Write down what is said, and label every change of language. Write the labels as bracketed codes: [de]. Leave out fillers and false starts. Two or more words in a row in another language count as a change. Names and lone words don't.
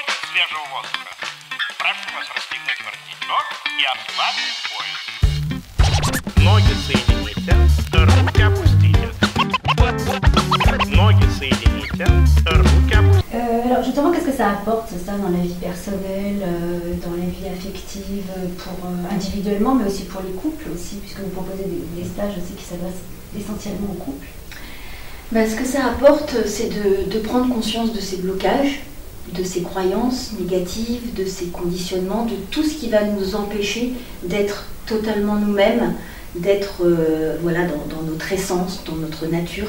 [ru] свежего воздуха. Прошу вас расстегнуть воротничок и ослабить пояс. Ноги соедините, руки опустите. Ноги соедините, руки опустите. [fr] Alors justement, qu'est-ce que ça apporte ça dans la vie personnelle, dans la vie affective, pour individuellement, mais aussi pour les couples aussi, puisque vous proposez des stages aussi qui s'adressent essentiellement aux couples. Ben, ce que ça apporte, c'est de prendre conscience de ces blocages, de ces croyances négatives, de ces conditionnements, de tout ce qui va nous empêcher d'être totalement nous-mêmes, d'être voilà, dans notre essence, dans notre nature.